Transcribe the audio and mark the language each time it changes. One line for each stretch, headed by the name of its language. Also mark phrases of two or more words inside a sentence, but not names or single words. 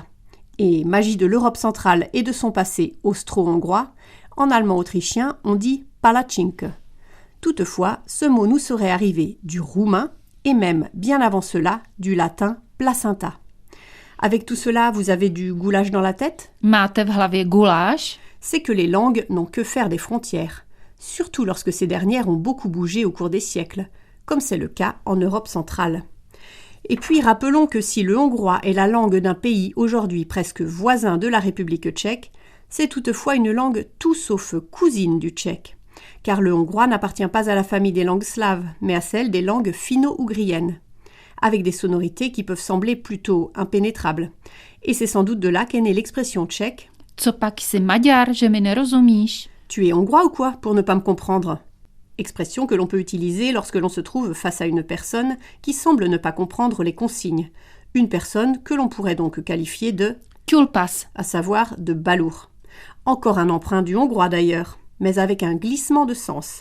French: Et magie de l'Europe centrale et de son passé austro-hongrois, en allemand-autrichien, on dit palacink. Toutefois, ce mot nous serait arrivé du roumain et même, bien avant cela, du latin placenta. Avec tout cela, vous avez du goulash dans la tête ?
Czech: Máte v hlavě guláš?
French: C'est que les langues n'ont que faire des frontières, surtout lorsque ces dernières ont beaucoup bougé au cours des siècles, comme c'est le cas en Europe centrale. Et puis rappelons que si le hongrois est la langue d'un pays aujourd'hui presque voisin de la République tchèque, c'est toutefois une langue tout sauf cousine du tchèque. Car le hongrois n'appartient pas à la famille des langues slaves, mais à celle des langues finno-ougriennes, avec des sonorités qui peuvent sembler plutôt impénétrables. Et c'est sans doute de là qu'est née l'expression tchèque «
Czech: Co pak jsi Maďar, že mi nerozumíš ?»
French: Tu es hongrois ou quoi, pour ne pas me comprendre ? Expression que l'on peut utiliser lorsque l'on se trouve face à une personne qui semble ne pas comprendre les consignes. Une personne que l'on pourrait donc qualifier de kulpas, à savoir de balourd. Encore un emprunt du hongrois d'ailleurs, mais avec un glissement de sens.